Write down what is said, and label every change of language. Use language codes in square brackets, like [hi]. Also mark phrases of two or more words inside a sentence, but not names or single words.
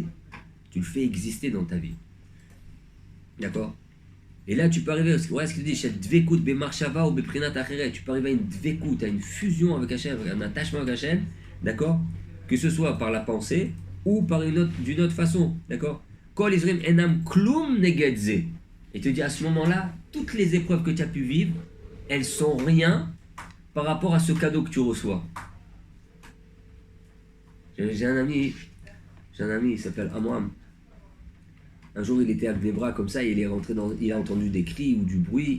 [fr] Tu le fais exister dans ta vie. D'accord? Et là, tu peux arriver, voilà ce qu'il dit, tu peux arriver à une dvekout, à une fusion avec Hachem, un attachement avec Hachem, d'accord? Que ce soit par la pensée ou par d'une autre façon, d'accord? [he] כל ישראל אינם כלום נגדה. [fr] Et te dit à ce moment-là, toutes les épreuves que tu as pu vivre, elles sont rien par rapport à ce cadeau que tu reçois. J'ai un ami, il s'appelle Amram. Un jour, il était avec des bras comme ça, et il a entendu des cris ou du bruit.